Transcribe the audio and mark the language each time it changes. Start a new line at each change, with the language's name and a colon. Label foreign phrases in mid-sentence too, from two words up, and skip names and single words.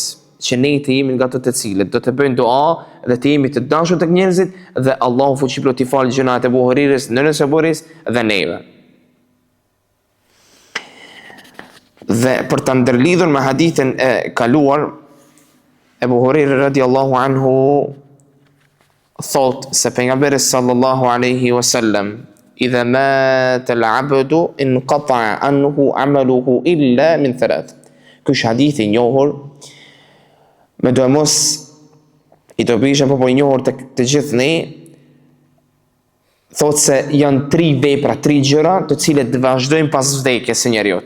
Albanian: Që ne të jemi nga të cilët do të bëjnë dua dhe të jemi të dashur tek njerëzit dhe Allahu fuqiplot i falë gjënat e Abu Hurajrës, nënës e Abu Hurajrës dhe neve. Dhe për të ndërlidhur me hadithin e kaluar, Abu Hurajra
Arabic: رضي الله عنه
Albanian: thot se pejgamberi
Arabic: صلى الله عليه وسلم: "إذا مات العبد انقطع عنه عمله إلا من ثلاث."
Albanian: Ky hadith i njohur me do e mos i do bishë po i njohur të gjithë ne, thot se janë 3 vepra, 3 gjëra të cilet vazhdojnë pas vdekjes së njeriut.